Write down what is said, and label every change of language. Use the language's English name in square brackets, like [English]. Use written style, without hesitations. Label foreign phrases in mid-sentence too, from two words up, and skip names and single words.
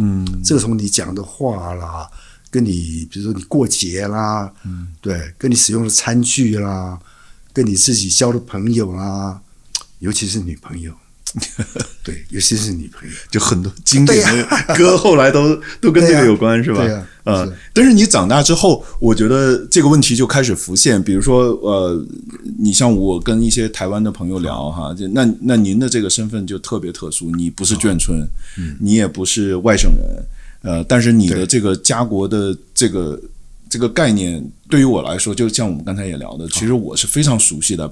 [Chinese] 這個從你講的話啦，跟你比如說你過節啦，對，跟你使用的餐具啦。跟你自己交的朋友啊，尤其是女朋友，对，尤其是女朋友，就很多经典的歌後來都跟這個有關，是吧？對啊，但是你長大之後，我覺得這個問題就開始浮現。比如說，你像我跟一些台灣的朋友聊哈，那您的這個身份就特別特殊，你不是眷村，你也不是外省人，但是你的這個家國的這个概念對於我來說，就像我們剛才也聊的，其實我是非常熟悉的。